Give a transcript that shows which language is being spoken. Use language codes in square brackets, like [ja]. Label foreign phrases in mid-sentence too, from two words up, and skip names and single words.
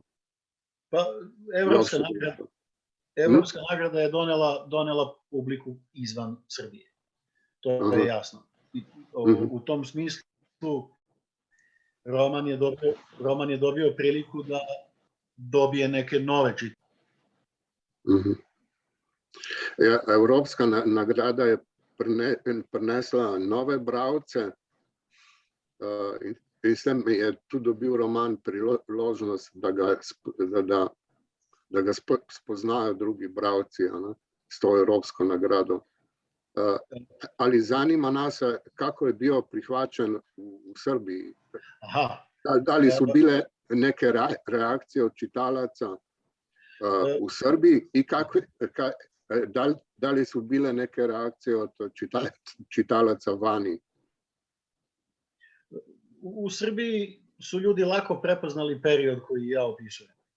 [sr] Pa, Evropska nagrada je donela publiku izvan Srbije. To je jasno. U tom smislu roman je dobio priliku da dobije neke nove čitalace. [sl] Evropska nagrada je prinesla nove bralce in s tem je tudi dobil roman priložnost, da ga spoznajo drugi bralci s to evropsko nagrado. Ali zanima nas, kako je bil prihvaćen v Srbiji? [sr] Da li so bile neke reakcije od čitalaca v Srbiji i da li su bile neke reakcije od čitalaca vani? U Srbiji su ljudi lako prepoznali period koji ja opisujem.